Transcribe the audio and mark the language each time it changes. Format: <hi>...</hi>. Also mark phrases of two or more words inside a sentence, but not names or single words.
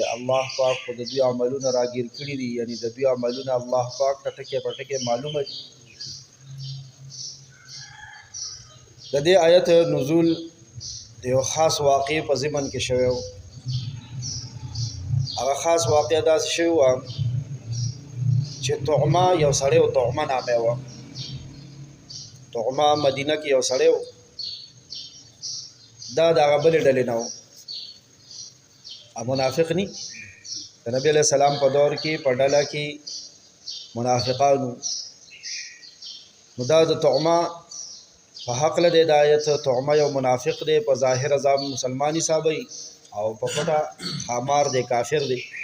<ps>الله پاک خو د دوی عملونه راګیر کړي دي، یعنی د دوی عملونه الله پاک ته ټکي په ټکي معلومه دي. د دې آیت نزول د یو خاص واقع په ضمن کې شوی و. هغه خاص واقع داسې شوی و چې طعمه یو سړی و، طعمه نامه و. طعمه مدینه کې یو سړی و، دا د هغه بلې ډلې نه و، منافق نی. د نبی</ps> <ar>علیہ السلام</ar> <ps>په دور کې په ډله کې منافقانو. نو دا د طعمه په حق له د آیت، طعمه یو منافق دی، په ظاهر ځان مسلمان حسابوي او په پټه خامار دی، کافر دی.</ps>